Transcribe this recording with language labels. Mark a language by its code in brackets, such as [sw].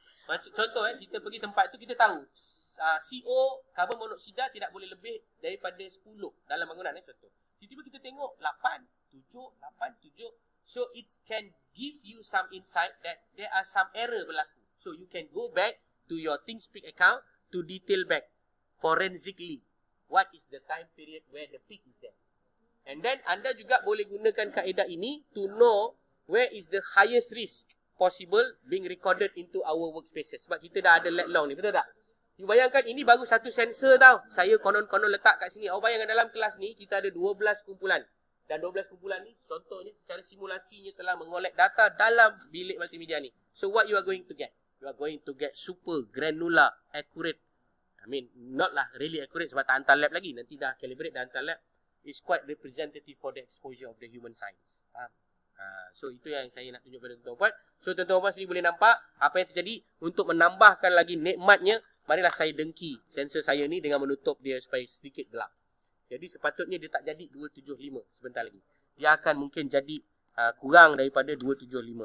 [ms] Contoh kita pergi tempat tu, kita tahu CO karbon monoksida tidak boleh lebih daripada 10 dalam bangunan contoh. Tiba-tiba kita tengok 8, 7. [en] So it can give you some insight that there are some error berlaku. So you can go back to your ThinkSpeak account to detail back forensically what is the time period where the peak is there. And then [ms] anda juga boleh gunakan kaedah ini [en] to know where is the highest risk possible being recorded into our workspaces. [ms] Sebab kita dah ada lat long ni, betul tak? You bayangkan ini baru satu sensor tau. Saya konon-konon letak kat sini. Awak bayangkan dalam kelas ni kita ada 12 kumpulan. Dan 12 kumpulan ni contohnya secara simulasinya telah mengolek data dalam bilik multimedia ni. [en] So what you are going to get? You are going to get super granular, accurate. I mean, not lah really accurate [ms] sebab tak hantar lab lagi. Nanti dah calibrate, dah hantar lab. [en] It's quite representative for the exposure of the human science. [ms] Faham? So itu yang saya nak tunjuk pada tuan-tuan. So tuan-tuan sini boleh nampak apa yang terjadi. Untuk menambahkan lagi nikmatnya, marilah saya dengki sensor saya ni dengan menutup dia supaya sedikit gelap. Jadi sepatutnya dia tak jadi 275 sebentar lagi. Dia akan mungkin jadi kurang daripada 275.